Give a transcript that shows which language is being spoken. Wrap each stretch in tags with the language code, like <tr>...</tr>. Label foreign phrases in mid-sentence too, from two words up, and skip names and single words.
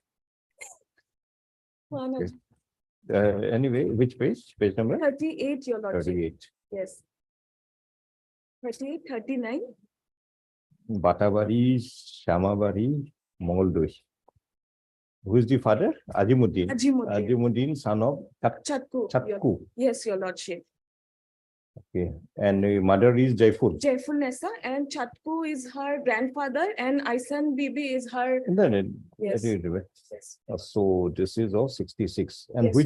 <en>one Okay. Anyway, which page? Page number 38, Your Lordship. 38. Yes. 38, 39. Batabari, Shamabari, Moldoi. Who is the father? Azimuddin. Ajimuddin. Azimuddin, son of Chatku. Chatku. Yes, Your Lordship. Okay. And mother is Jaifur. Jaiful Nessa and Chatku is her grandfather and Aisan Bibi is her. Isn't it? Yes. Yes. So this is of 66. And Yes.</en>